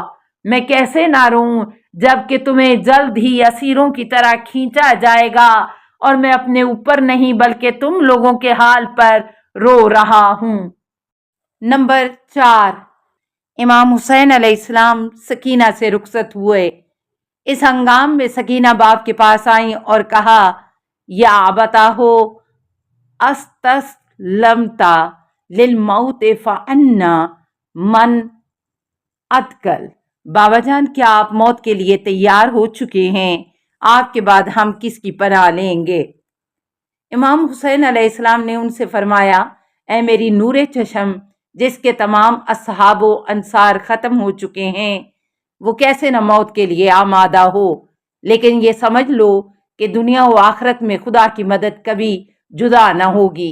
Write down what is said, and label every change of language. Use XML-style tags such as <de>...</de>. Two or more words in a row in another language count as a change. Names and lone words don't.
<ur>میں کیسے نہ روں جب کہ تمہیں جلد ہی اسیروں کی طرح کھینچا جائے گا، اور میں اپنے اوپر نہیں بلکہ تم لوگوں کے حال پر رو رہا ہوں۔ نمبر 4، امام حسین علیہ السلام سکینہ سے رخصت ہوئے۔ اس ہنگام میں سکینہ باپ کے پاس آئیں اور کہا،</ur> <ar>یا ابتاہو استسلمتا للموت فانا من اتقل۔</ar> <ur>بابا جان، کیا آپ موت کے لیے تیار ہو چکے ہیں؟ آپ کے بعد ہم کس کی پناہ لیں گے؟ امام حسین علیہ السلام نے ان سے فرمایا، اے میری نور چشم، جس کے تمام اصحاب و انصار ختم ہو چکے ہیں، وہ کیسے نہ موت کے لیے آمادہ ہو، لیکن یہ سمجھ لو کہ دنیا و آخرت میں خدا کی مدد کبھی جدا نہ ہوگی۔</ur>